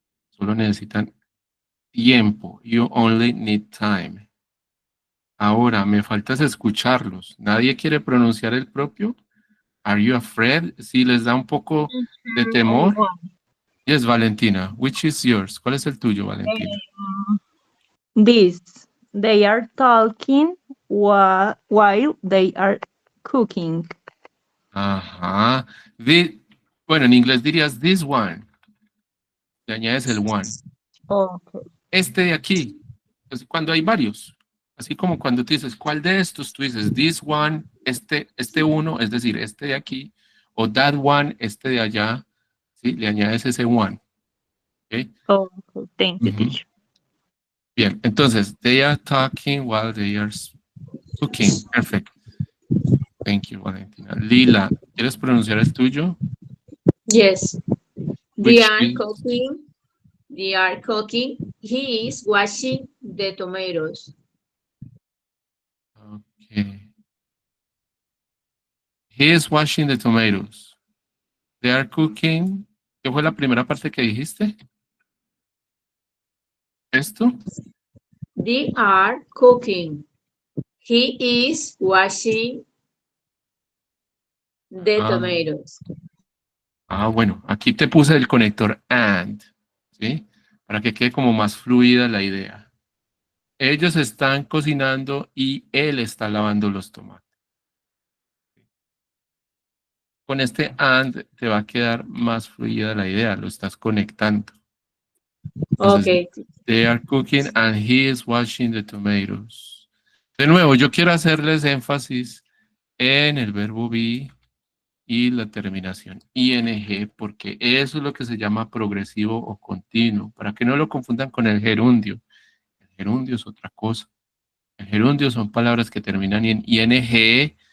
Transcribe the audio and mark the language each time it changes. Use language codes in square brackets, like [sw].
[es] Solo necesitan tiempo. [en] You only need time. [es] Ahora, me falta escucharlos. ¿Nadie quiere pronunciar el propio? [en] Are you afraid? [es] Si les da un poco de temor. [en] Yes, [es] Valentina. [en] Which is yours? [es] ¿Cuál es el tuyo, Valentina? [en] This. They are talking while they are cooking. Ajá. [es] Bueno, en inglés dirías [en] this one. [es] Le añades el one. [en] Okay. [es] Este de aquí. Pues cuando hay varios. Así como cuando tú dices, ¿cuál de estos? Tú dices, [en] this one, [es] este uno, es decir, este de aquí, o [en] that one, [es] este de allá, ¿sí? Le añades ese one. ¿Ok? [en] Okay. Thank you, Ujú. teacher. [es] Bien, entonces, [en] they are talking while they are cooking. Perfect. Thank you, Valentina. [es] Lila, ¿quieres pronunciar el tuyo? [en] Yes. They Which are is, cooking. They are cooking. He is washing the tomatoes. okay. He is washing the tomatoes. They are cooking. [es] ¿Qué fue la primera parte que dijiste? ¿Esto? [en] They are cooking. He is washing the Ah, tomatoes. [es] bueno, aquí te puse el conector and, ¿sí? Para que quede como más fluida la idea. Ellos están cocinando y él está lavando los tomates. Con este and te va a quedar más fluida la idea, lo estás conectando. Entonces, [en] Okay. they are cooking and he is washing the tomatoes. [es] De nuevo, yo quiero hacerles énfasis en el verbo be y la terminación ing, porque eso es lo que se llama progresivo o continuo, para que no lo confundan con el gerundio. El gerundio es otra cosa. El gerundio son palabras que terminan en ing.